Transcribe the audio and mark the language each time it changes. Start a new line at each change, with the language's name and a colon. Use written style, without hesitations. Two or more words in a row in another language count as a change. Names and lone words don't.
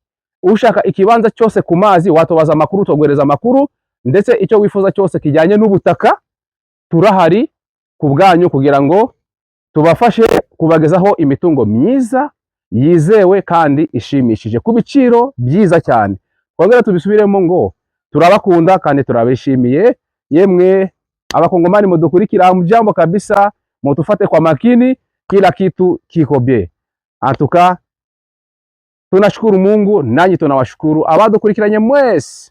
Kinyarwanda: Ushaka ikibanza cyose ku mazi watubaza amakuru, tugwereza amakuru, ndetse icyo wifuza cyose kijyanye n'ubutaka turahari ku bwanyu, kugira ngo tubafashe kubagezaho imitungo myiza yizewe kandi ishimishije ku biciro byiza cyane. Twongera tubisubiremo ngo turabakunda kandi turabishimiye. Yemwe abakongomani mudukurikira,
Swahili: mjambo kabisa, mutufate kwa makini, kila kitu kiko bie. Antuka Tunashukuru Mungu, nanyi tunawashukuru
Kinyarwanda: abadukurikiranye mwese.